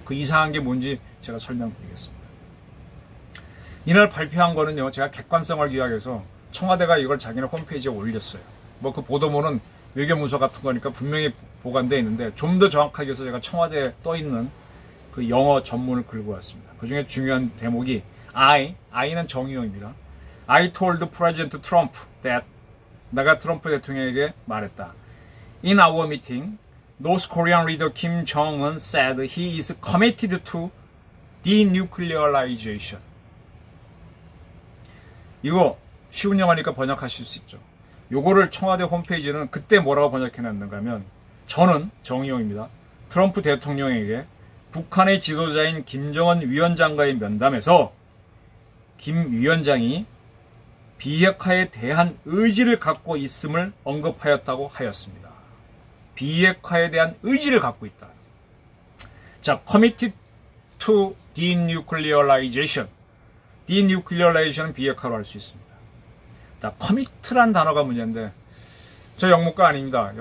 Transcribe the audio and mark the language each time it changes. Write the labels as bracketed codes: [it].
[ko] 그 이상한 게 뭔지 제가 설명드리겠습니다. 이날 발표한 거는요, 제가 객관성을 기하해서 청와대가 이걸 자기네 홈페이지에 올렸어요. 뭐 그 보도문은 외교문서 같은 거니까 분명히 보관되어 있는데 좀 더 정확하게 해서 제가 청와대에 떠 있는 그 영어 전문을 긁고 왔습니다. 그 중에 중요한 대목이 I는 정의용입니다. [en] I told President Trump that [ko] 내가 트럼프 대통령에게 말했다. [en] In our meeting, North Korean leader Kim Jong-un said he is committed to denuclearization. [ko] 이거 쉬운 영어니까 번역하실 수 있죠. 요거를 청와대 홈페이지는 그때 뭐라고 번역해놨는가 하면 저는 정의용입니다. 트럼프 대통령에게 북한의 지도자인 김정은 위원장과의 면담에서 김 위원장이 비핵화에 대한 의지를 갖고 있음을 언급하였다고 하였습니다. 비핵화에 대한 의지를 갖고 있다. [en] 자, committed to denuclearization. [ko] denuclearization은 비핵화로 할 수 있습니다. 자, commit란 단어가 문제인데 저 영문과 아닙니다.